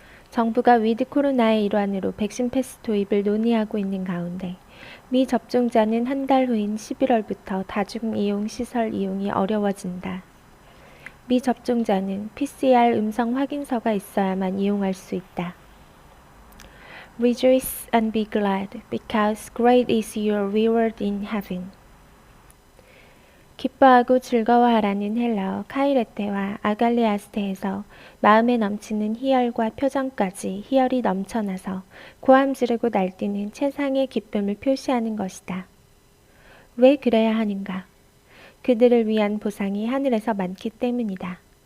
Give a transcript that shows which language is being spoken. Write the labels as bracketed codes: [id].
[ko] 정부가 위드 코로나의 일환으로 백신 패스 도입을 논의하고 있는 가운데 미접종자는 한 달 후인 11월부터 다중이용시설 이용이 어려워진다. 미접종자는 PCR 음성 확인서가 있어야만 이용할 수 있다. [en] Rejoice and be glad, because great is your reward in heaven. [ko] 기뻐하고 즐거워하라는 헬라어 카이레테와 아갈레아스테에서 마음에 넘치는 희열과 표정까지 희열이 넘쳐나서 고함 지르고 날뛰는 최상의 기쁨을 표시하는 것이다. 왜 그래야 하는가? 그들을 위한 보상이 하늘에서 많기 때문이다.